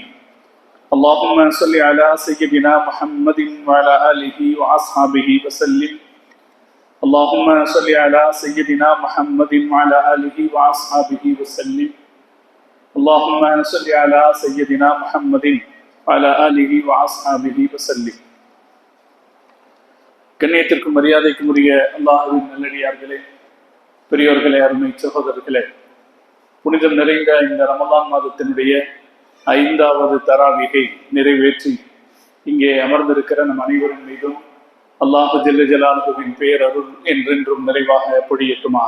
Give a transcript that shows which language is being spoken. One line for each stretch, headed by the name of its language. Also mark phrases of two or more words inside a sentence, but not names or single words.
Arabic: اللهم صل على سيدنا محمد وعلى آله وأصحابه وسلم. اللهم صل على سيدنا محمد وعلى آله وأصحابه وسلم. اللهم صل على سيدنا محمد وعلى آله وأصحابه وسلم.
Tamil: கண்ணியத்திற்கும் மரியாதைக்கும் உரிய அல்லாஹ்வின் நல்லடியார்களே, பெரியோர்களே, அருமை சகோதரர்களே, புனிதம் நிறைந்த இந்த ரமலான் மாதத்தினுடைய 5வது தராவிகை நிறைவேற்றி இங்கே அமர்ந்திருக்கிற நம் அனைவரின் மீதும் அல்லாஹ்
Arabic: جل جلاله
Tamil: பேரருள் என்றென்றும் நிறைவாக பொழியட்டுமாக.